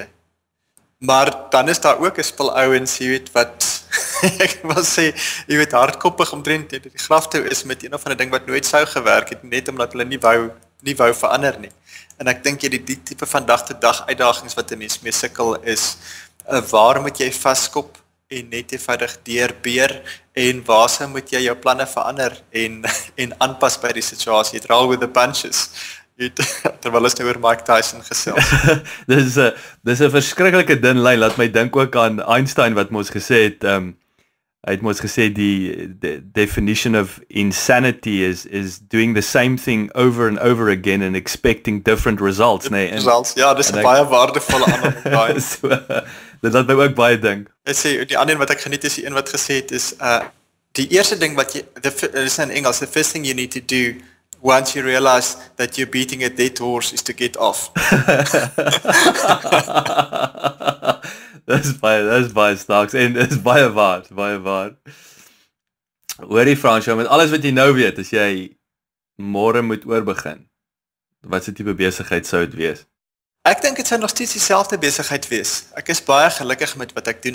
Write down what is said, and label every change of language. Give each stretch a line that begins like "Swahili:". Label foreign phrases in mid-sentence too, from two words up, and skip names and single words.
Afrikaans: Maar dan is daar ook 'n spul ouens, wat ek wil sê, hardkoppig omtrent die graf toe is met een of ander ding wat nooit sou gewerk het, net omdat hulle nie wou verander nie. En ek dink die tipe van dag tot dag uitdagings wat 'n mens mee sukkel is, waar moet jy vaskop en net eenvoudig deurbeer, en waar moet jy jou planne verander en aanpas by die situasie,
English: roll with the punches.
Afrikaans: Terwyl ons nou oor Mike Tyson gesels. Dis 'n verskriklike dun lyn, laat my dink ook aan Einstein wat mos gesê het, hy het mos gesê die
English: definition of insanity is doing the same thing over and over again and expecting different results,
Afrikaans: nee. Results, ja, dis 'n baie waardevolle aanhaling. So, dit laat my ook baie dink. Ek sê die ander een wat ek geniet is die een wat gesê het is die eerste ding wat jy is in Engels,
English: the first thing you need to do once you realize that you're beating a dead horse is to get off.
Afrikaans: Dis baie snaaks en dis baie waar. Hoorie François, met alles wat jy nou weet, as jy môre moet oorbegin, wat se tipe besigheid sou dit wees? Ek dink dit sou nog steeds dieselfde besigheid wees. Ek is baie gelukkig met wat ek doen.